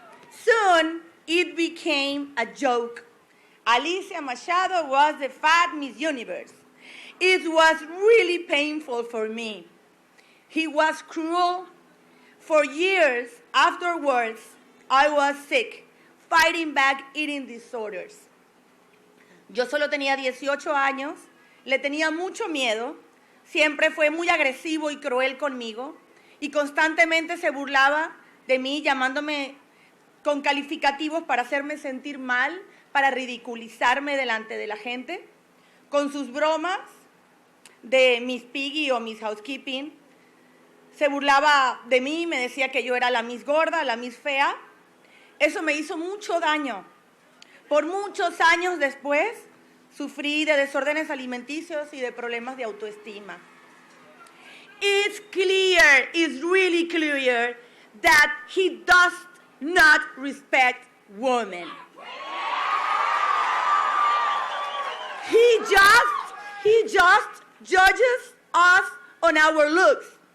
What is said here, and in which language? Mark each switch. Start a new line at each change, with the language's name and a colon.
English: Soon, it became a joke. Alicia Machado was the fat Miss Universe. It was really painful for me. He was cruel. For years afterwards, I was sick, fighting back eating disorders.
Spanish: Yo solo tenía 18 años, le tenía mucho miedo, siempre fue muy agresivo y cruel conmigo y constantemente se burlaba de mí llamándome con calificativos para hacerme sentir mal, para ridiculizarme delante de la gente, con sus bromas de Miss Piggy o Miss Housekeeping. Se burlaba de mí, me decía que yo era la Miss Gorda, la Miss Fea. Eso me hizo mucho daño. Por muchos años después, sufrí de desórdenes alimenticios y de problemas de autoestima.
English: It's really clear, that he does not respect women. He just judges us on our looks.